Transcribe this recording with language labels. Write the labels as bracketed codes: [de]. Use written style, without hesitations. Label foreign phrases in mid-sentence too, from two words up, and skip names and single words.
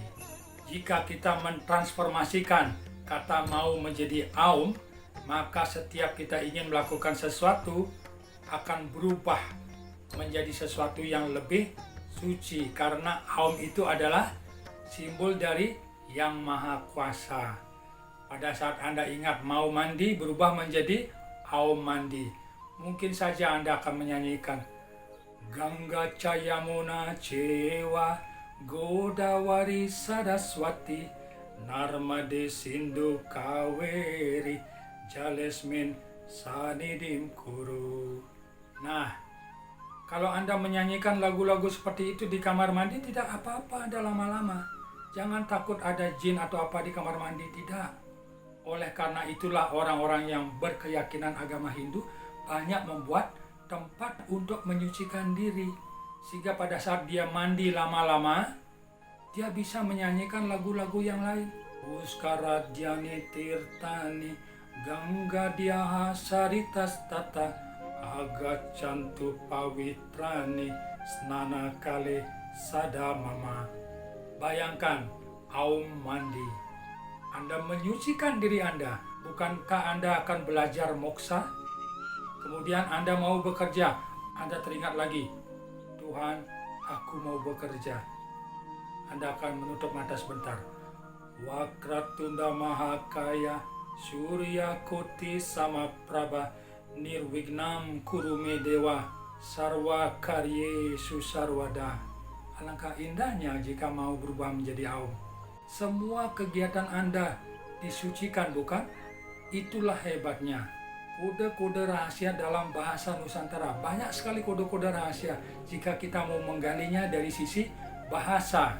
[id] Jika kita mentransformasikan kata mau menjadi aum, maka setiap kita ingin melakukan sesuatu akan berubah menjadi sesuatu yang lebih suci, karena aum itu adalah simbol dari Yang Maha Kuasa. Pada saat Anda ingat mau mandi, berubah menjadi Aum mandi. Mungkin saja Anda akan menyanyikan [sa] Gangga Cayamuna Cewa Godawari Saraswati Narmade Sindhu Kaweri Jalesmin Sanidim Kuru. [id] Nah, kalau Anda menyanyikan lagu-lagu seperti itu di kamar mandi tidak apa-apa Anda lama-lama. Jangan takut ada jin atau apa di kamar mandi, tidak. Oleh karena itulah orang-orang yang berkeyakinan agama Hindu banyak membuat tempat untuk menyucikan diri. Sehingga pada saat dia mandi lama-lama, dia bisa menyanyikan lagu-lagu yang lain. [sa] Puskara Dhyani Tirtani Gangga Diaha Saritas Tata Agat Cantu Pawitrani Snana Kale Sadamama. [id] Bayangkan, aum mandi. Anda menyucikan diri Anda. Bukankah Anda akan belajar moksa? Kemudian Anda mau bekerja. Anda teringat lagi, Tuhan, aku mau bekerja. Anda akan menutup mata sebentar. [sa] Wakratunda Mahakaya Surya Koti Samaprabha Nirwignam Kurume Dewa Sarwa Karye Susarwada. [id] Alangkah indahnya jika mau berubah menjadi aum. Semua kegiatan Anda disucikan, bukan? Itulah hebatnya. Kode-kode rahasia dalam bahasa Nusantara. Banyak sekali kode-kode rahasia jika kita mau menggalinya dari sisi bahasa.